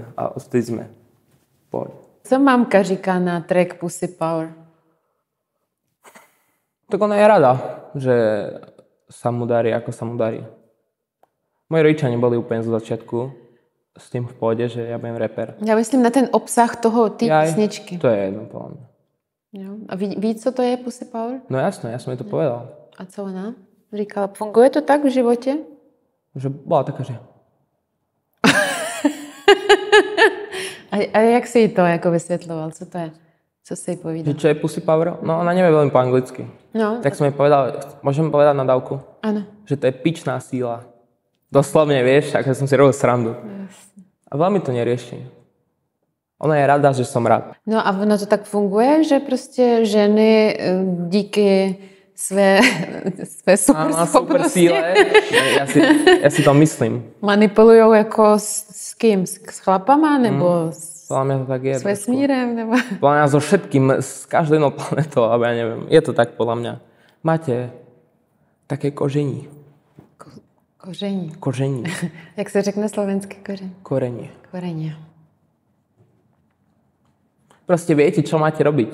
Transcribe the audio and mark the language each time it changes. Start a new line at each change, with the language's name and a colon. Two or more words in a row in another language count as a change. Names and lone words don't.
Slovak: A vtedy sme v pohode.
Czech: Co mamka říká na track Pussy Power?
Slovak: Tak ona je rada, že sa mu darí, ako sa mu darí. Moji rodičia neboli úplne zo začiatku s tým v pohode, že ja budem rapper.
Czech: Já myslím na ten obsah toho, ty písničky.
Slovak: To je jedno, podľa mňa.
Czech: Jo. A ví, co to je Pussy Power?
Slovak: No jasné, ja som jej to povedal.
Czech: A co ona? Říkala, funguje to tak v životě?
Slovak: Že bola taká, že...
Czech: A jak si jí to jako vysvětloval? Co to je? Co si jí povídal?
Slovak: Že čo je Pussy Power? No ona nevie veľmi po anglicky. No. Tak som jej povedal, môžem povedať na dávku?
Czech: Ano. Že to je pičná síla.
Slovak: Doslovne, vieš, takže som si robil srandu.
Czech: Jasně.
Slovak: A veľmi to nerieši. Ona je rada, že som rád.
Czech: No a ono to tak funguje, že prostě ženy díky své super síle
Slovak: Ja si to myslím.
Czech: manipulujou jako s kým? S chlapama nebo
Slovak: Podľa mňa to tak je.
Czech: s vesmírem? Nebo...
Slovak: Podľa mňa so všetkým, s každou jednou planetou, alebo ja neviem. Je to tak podľa mňa. Máte také koření.
Czech: Koření. Koření. Jak se řekne slovensky koření?
Slovak: Korenie.
Czech: Koření.
Slovak: Proste viete, čo máte robiť.